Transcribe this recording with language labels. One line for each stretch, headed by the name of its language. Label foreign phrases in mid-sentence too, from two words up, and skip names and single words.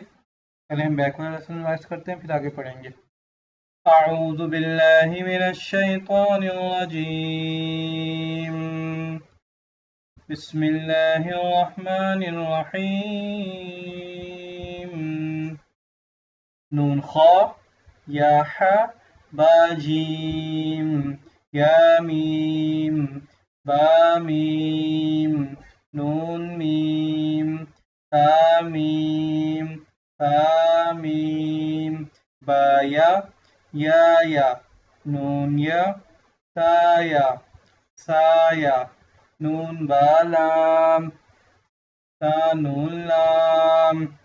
Urdu: پہلے ہم بیک والا لیسن ریوائز کرتے ہیں، پھر آگے پڑھیں گے۔
Arabic: اعوذ باللہ من الشیطان الرجیم، بسم اللہ الرحمن الرحیم۔ نون خا یا ح با جیم یا میم با میم نون میم تا میم تا میم با یا نون یا تا یا سا یا نون با لام تا نون لام